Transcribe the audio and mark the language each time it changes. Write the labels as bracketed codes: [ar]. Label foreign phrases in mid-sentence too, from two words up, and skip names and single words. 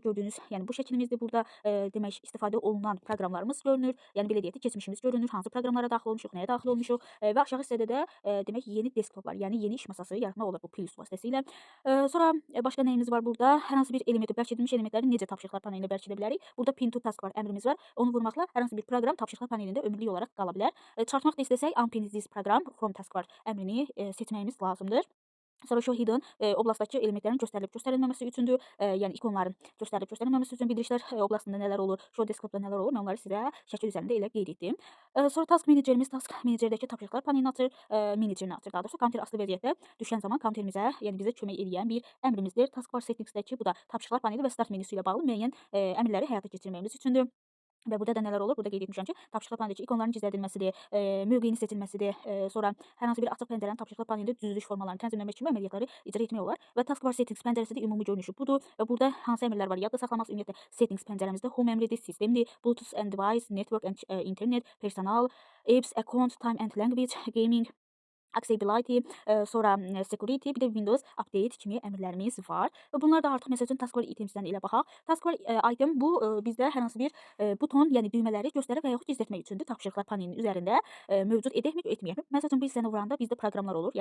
[az] Gördüyünüz, yəni bu şəklimizdir. Burada demək istifadə olunan proqramlarımız görünür. Yəni belə deyək də, keçmişimiz görünür, hansı proqramlara daxil olmuşuq, nəyə daxil olmuşuq və aşağı hissədə də demək yeni desktoplar, yəni yeni iş masası yaratmaq olar bu plus vasitəsilə. Sonra başqa nəyimiz var burada? Hər hansı bir elementi, bərk edilmiş elementləri necə tapşırıqlar panelinə bərk edə bilərik? Burada [en] pin to task [az] var, əmrimiz var. Onu vurmaqla hər hansı bir proqram tapşırıqlar panelində ömürlük olaraq qala bilər. Çıxartmaq da istəsək, [en] unpin this program from taskbar [az] əmrini seçməyimiz lazımdır. Sonra [en] show hidden [az] oblastdakı elementlərin göstərilməməsi üçündür. Yəni ikonların göstərilməməsi üçün bildirişlər oblastında nələr olur, [en] show desktopda [az] nələr olur, mən onları sizə şəkil üzərində elə qeyd etdim. Sonra [en] task menecerdəki [az] tapşırıqlar panelini açır, menecerini açır. Daha doğrusu kounter asılı vəziyyətdə düşən zaman kounterimizə, yəni bizə kömək edən bir əmrimizdir. [en] Taskbar settingsdəki [az] bu da tapşırıqlar paneli və start menüsü ilə bağlı müəyyən əmrləri həyata keçirməyimiz üçündür. Və burada da nələr olur? Burada qeyd etmişəm ki, tapşırıqlar panelindəki ikonların gizlədilməsidir, mövqeyinin seçilməsidir, sonra hər hansı bir açıq pəncərənin tapşırıqlar panelində düzülüş formalarını tənzimləmək kimi əməliyyatları icra etmək olar. Və [en] taskbar settings [az] pəncərəsində ümumi görünüşü budur. Və burada hansı əmrlər var? Yadda saxlamaq ümumiyyətlə settings pəncərəmizdə home əmridir, sistemdir, [en] Bluetooth and device, network and internet, personal, apps, account, time and language, gaming, accessibility, [az] sonra security, bir də Windows update kimi əmrlərimiz var. Və bunlar da artıq məsəl üçün [en] taskbar itemsdən [az] elə baxaq. [en] Taskbar item [az] bu bizdə hər hansı bir buton, yəni düymələri göstərib və yaxud gizlətmək üçündür. Tapşırıqlar panelinin üzərində mövcud edəkmi, etməyəkmi? Məsəl üçün biz sənə vuranda bizdə proqramlar olur.